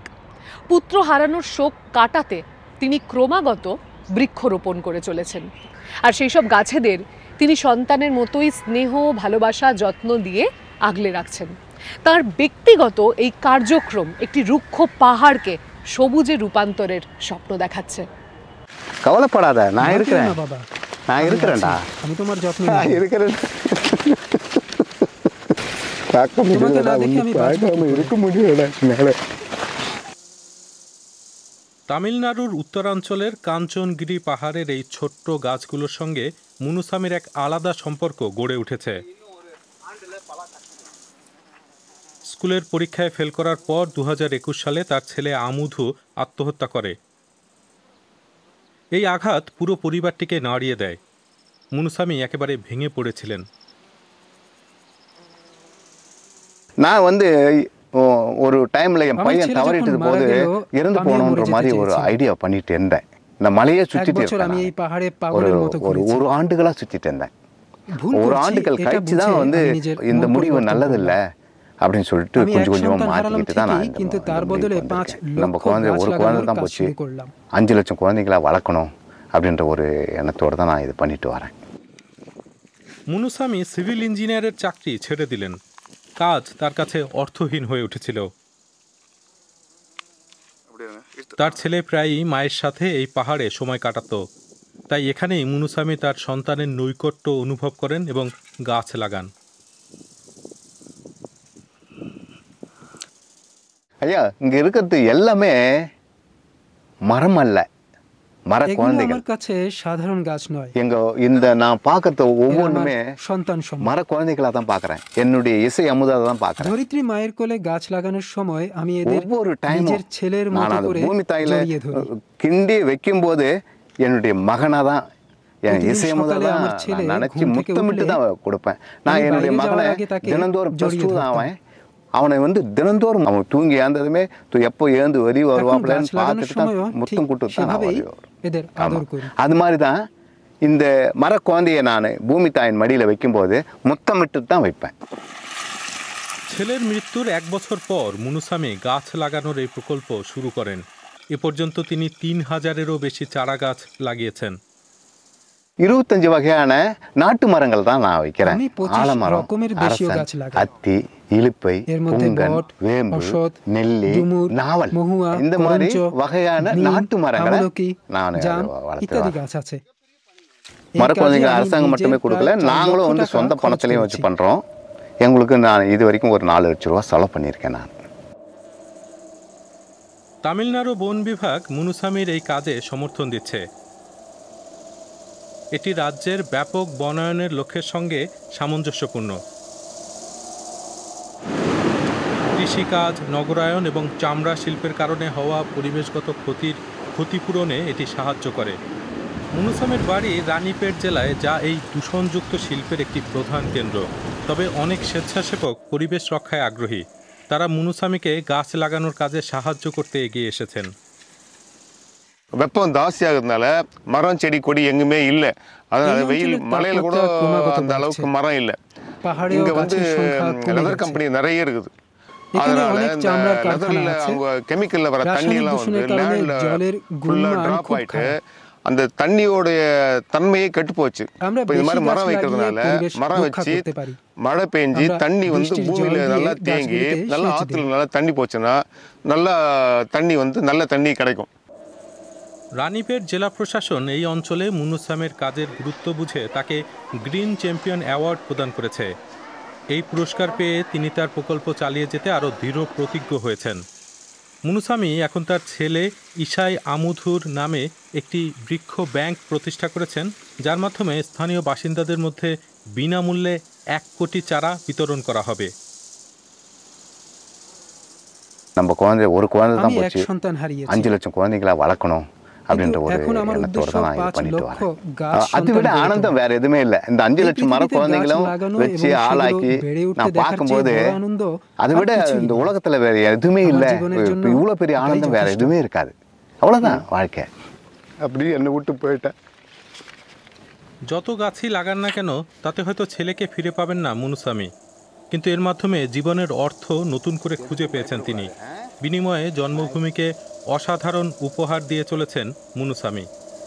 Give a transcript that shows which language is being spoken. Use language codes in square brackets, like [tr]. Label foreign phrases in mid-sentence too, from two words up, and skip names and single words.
[bn] পুত্র হারানোর শোক কাটাতে তিনি ক্রমাগত বৃক্ষরোপণ করে চলেছেন, আর সেই সব গাছেদের তিনি সন্তানের মতোই স্নেহ, ভালোবাসা, যত্ন দিয়ে আগলে রাখছেন। তার ব্যক্তিগত এই কার্যক্রম একটি রুক্ষ পাহাড়কে সবুজে রূপান্তরের স্বপ্ন দেখাচ্ছে। [ta] கவலைப்படாத, நான் இருக்கிறேன். [bn] বাবা, [ta] நான் இருக்கிறேன்டா. [bn] আমি তোমার যত্ন [ta] நான் [bn] নেব। [ta] இருக்கிறேன். பார்க்க [bn] তোমাকে না [ta] முடியலடா, [bn] দেখে [ta] ஒன்னும் [bn] আমি বাঁচবো [ta] பார்க்காம [bn] কি করে? [ta] இருக்க முடியலடா என்னால. [bn] তামিলনাড়ুর উত্তরাঞ্চলের কাঞ্চনগিরি পাহাড়ের এই ছোট্ট গাছগুলোর সঙ্গে মুনুসামির এক আলাদা সম্পর্ক গড়ে উঠেছে। স্কুলের পরীক্ষায় ফেল করার পর 2021 সালে তার ছেলে আমুধু আত্মহত্যা করে। এই আঘাত পুরো পরিবারটিকে নাড়িয়ে দেয়। মুনুসামি একেবারে ভেঙে পড়েছিলেন। [ta] நான் ஒரு டைம்ல என் பையன் தவறிட்டது போது இறந்து போகணுன்ற மாதிரி ஒரு ஐடியா பண்ணிட்டு இருந்தேன். இந்த மலையே சுத்திட்டு ஒரு ஆண்டுகளா சுத்திட்டு இருந்தேன். ஒரு ஆண்டுகள் கழிச்சு தான் இந்த முடிவு நல்லதில்ல அப்படின்னு சொல்லிட்டு கொஞ்சம் கொஞ்சமா மாத்திக்கிட்டு தான் நான் நம்ம குழந்தை ஒரு குழந்தை தான் போச்சு, 5 லட்சம் குழந்தைங்களா வளர்க்கணும் அப்படின்ற ஒரு எண்ணத்தோடு தான் நான் இது பண்ணிட்டு வரேன்। [bn] মুনুসামি সিভিল ইঞ্জিনিয়ারের চাকরি ছেড়ে দিলেন। কাজ তার কাছে অর্থহীন হয়ে উঠেছিল। তার ছেলে প্রায়ই মায়ের সাথে এই পাহাড়ে সময় কাটাত। তাই এখানেই মুনুসামি তার সন্তানের নৈকট্য অনুভব করেন এবং গাছ লাগান। [ta] ஐயா, இங்க இருக்கிறது எல்லாமே மரம் அல்ல, மர குழந்தைகள். [bn] আমার কাছে সাধারণ গাছ নয়, [ta] இந்த நான் பார்க்கறது ஒவ்வொன்றுமே [bn] সন্তান সম [ta] மர குழந்தைகளா தான் பார்க்கறேன்। என்னுடைய இசை அமுதா தான் பார்க்கறேன்। [bn] ধরিত্রী মায়ের কোলে গাছ লাগানোর সময় আমি এদের [ta] ஒவ்வொரு டைமும் [bn] নিজের ছেলের মতো করে [ta] பூமி தாயில [bn] জড়িয়ে ধরি। [ta] கிண்டி வைக்கும்போது என்னுடைய மகனா தான், என் இசை அமுதா தான் நினைச்சு முத்தமிட்டு தான் கொடுப்பேன்। நான் என்னுடைய மகனை தினந்தோறும் +2 தான் அவனை தினந்தோறும் அவன் தூங்கி ஏந்ததுமே எப்போ ஏந்து வெளியே வருவாப்லன்னு பார்த்துட்டு தான் முத்தம் கொடுத்து தான் அது மாதிரி தான் இந்த மர குழந்தையை நான் பூமி தாயின் மடியில் வைக்கும்போது முத்தமிட்டு தான் வைப்பேன்। [bn] ছেলের মৃত্যুর 1 বছর পর মুনুসামি গাছ লাগানোর এই প্রকল্প শুরু করেন। এ পর্যন্ত তিনি 3000-এরও বেশি চারা গাছ লাগিয়েছেন। [ta] 25 வகையான நாட்டு மரங்கள் தான் நான் வைக்கிறேன்। ஆலமரம், அத்தி, இலுப்பை, புங்கன், வேம்பு, நெல்லி, நாவல், இந்த மாதிரி வகையான நாட்டு மரங்களை நான் வளர்த்துறேன்। மரக்குழந்தைங்க அரசாங்கம் மட்டுமே கொடுக்கல, நாங்களும் சொந்த பணத்திலையும் வச்சு பண்றோம்। எங்களுக்கு நான் இது வரைக்கும் ஒரு 4 லட்சம் ரூபாய் செலவு பண்ணியிருக்கேன் நான்। [bn] তামিলনাড়ু বন বিভাগ মুনুসামির এই কাজে সমর্থন দিচ্ছে। এটি রাজ্যের ব্যাপক বনায়নের লক্ষ্যের সঙ্গে সামঞ্জস্যপূর্ণ। কৃষিকাজ, নগরায়ন এবং চামড়া শিল্পের কারণে হওয়া পরিবেশগত ক্ষতিপূরণে এটি সাহায্য করে। মুনুসামির বাড়ি রানীপেট জেলায়, যা এই দূষণযুক্ত শিল্পের একটি প্রধান কেন্দ্র। তবে অনেক স্বেচ্ছাসেবক পরিবেশ রক্ষায় আগ্রহী। তারা মুনুসামিকে গাছ লাগানোর কাজে সাহায্য করতে এগিয়ে এসেছেন। [ta] வெப்பம் ஜாஸ்தியாகிறதுனால மரம் செடி கொடி எங்குமே இல்லை, அதனால வெயில் மழையில கூட அந்த அளவுக்கு மரம் இல்லை। இங்க [en] leather company [ta] நிறைய இருக்குது, அதனால இந்த லெதர்ல அவங்க கெமிக்கல்ல வர தண்ணி எல்லாம் லேண்ட்ல ஃபுல்லா டிராப் ஆயிட்டு அந்த தண்ணியோடைய தன்மையே கெட்டு போச்சு। இப்போ இந்த மாதிரி மரம் வைக்கிறதுனால, மரம் வச்சு மழை பெஞ்சு தண்ணி பூமியில நல்லா தேங்கி நல்லா ஆத்துல நல்லா தண்ணி போச்சுன்னா நல்லா தண்ணி நல்ல தண்ணி கிடைக்கும்। [bn] রানীপেট জেলা প্রশাসন এই অঞ্চলে মুনুসামের কাজের গুরুত্ব বুঝে তাকে গ্রিন চ্যাম্পিয়ন অ্যাওয়ার্ড প্রদান করেছে। এই পুরস্কার পেয়ে তিনি তার প্রকল্প চালিয়ে যেতে আরও দৃঢ় প্রতিজ্ঞ হয়েছেন। মুনুসামি এখন তার ছেলে ইসাই আমুধুর নামে একটি বৃক্ষ ব্যাংক প্রতিষ্ঠা করেছেন, যার মাধ্যমে স্থানীয় বাসিন্দাদের মধ্যে বিনামূল্যে 1 কোটি চারা বিতরণ করা হবে। [ta] நம்ம குழந்தை ஒரு குழந்தை தான் போச்சு, 5 லட்சம் குழந்தைங்களா வளர்க்கணும் அப்படின்ற ஒரு எண்ணத்தோடு தான் நான் இது பண்ணிட்டு வரேன்। அதை விட ஆனந்தம் வேற எதுவுமே இல்லை। இந்த 5 லட்சம் மர குழந்தைங்களும் வச்சு ஆளாக்கி நான் பார்க்கும்போது அதை விட இந்த உலகத்துல வேற எதுவுமே இல்லை, இவ்வளவு பெரிய ஆனந்தம் வேற எதுவுமே இருக்காது। அவ்வளவுதான் வாழ்க்கை। அப்படி என்னை விட்டு போயிட்டேன்। [bn] যত গাছই লাগান না কেন তাতে হয়তো ছেলেকে ফিরে পাবেন না মুনুস্বামী, কিন্তু এর মাধ্যমে জীবনের অর্থ নতুন করে খুঁজে পেয়েছেন তিনি। বিনিময়ে জন্মভূমিকে অসাধারণ উপহার দিয়ে চলেছেন মুনুস্বামী।